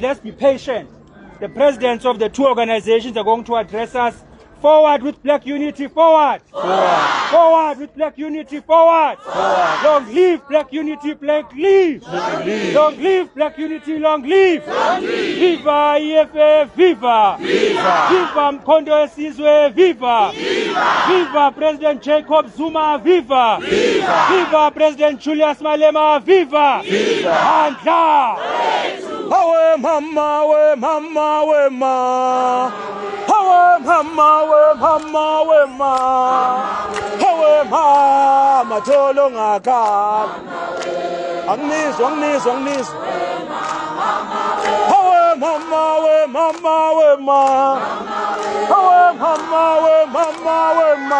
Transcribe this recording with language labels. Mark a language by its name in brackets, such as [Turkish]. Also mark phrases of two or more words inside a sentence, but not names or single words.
[English] Let's be patient. The presidents of the 2 organizations are going to address us. Forward with black unity, forward! Forward! Forward with black unity, forward! Forward! Long live black unity, black live! Long live black unity, long live! Long live! Viva EFF, viva! Viva! Viva Mkondo Wesizwe, viva! Viva! Viva President Jacob Zuma, viva! Viva! Viva President Julius Malema, viva! Viva! Handla! Awe mama, we mama, we ma. Awe mama, we mama, we ma. Awe mama, tolo ngaka. Angnis, angnis, angnis. Awe mama, we mama, we ma. Awe mama, we mama, we ma.